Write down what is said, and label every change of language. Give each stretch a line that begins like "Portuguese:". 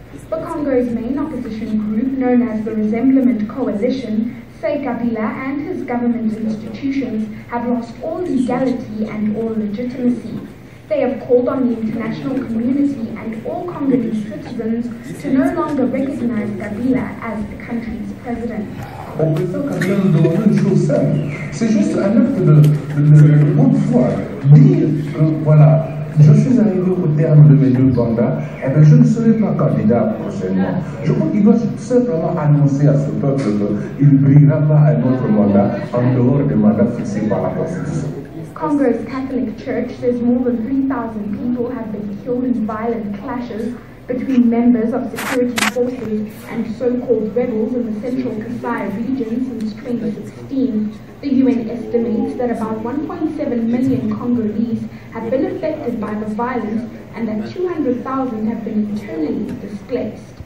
English: The Congo's main opposition group, known as the Resemblement Coalition, say Kabila and his government institutions have lost all legality and all legitimacy. They have called on the international community and all Congolese citizens to no longer recognize Kabila as the country's president.
French: Au président Kabila nous demandons une chose simple, c'est juste un acte de bonne foi, dire que voilà, je suis arrivé au terme de mes 2 mandats, et bien je ne serai pas candidat prochainement. Je crois qu'il doit simplement annoncer à ce peuple qu'il ne brillera pas un autre mandat en dehors des mandats fixés par la Constitution.
English: Congo's Catholic Church says more than 3,000 people have been killed in violent clashes between members of security forces and so-called rebels in the central Kasai region since 2016. The UN estimates that about 1.7 million Congolese have been affected by the violence and that 200,000 have been internally displaced.